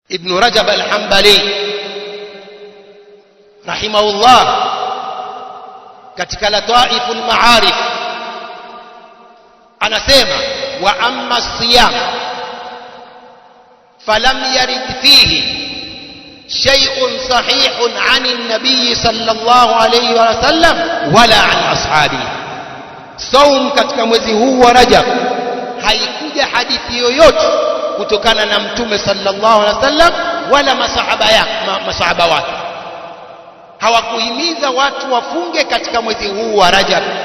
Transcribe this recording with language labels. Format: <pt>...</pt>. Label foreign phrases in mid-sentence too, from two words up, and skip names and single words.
<ar>Ibn Rajab al-Hanbali rahimahullah katika Lataiful Ma'arif anasema وأما الصيام فلم يرد فيه شيء صحيح عن النبي صلى الله عليه وسلم ولا عن أصحابه.</ar> <sw>Saum katika mwezi huu wa Rajab haikuja hadithi yoyote kutokana na mtume</sw> <ar>صلى الله عليه وسلم</ar> <sw>wala masahaba wake. Hawakuhimiza watu wafunge katika mwezi huu wa Rajab.</sw>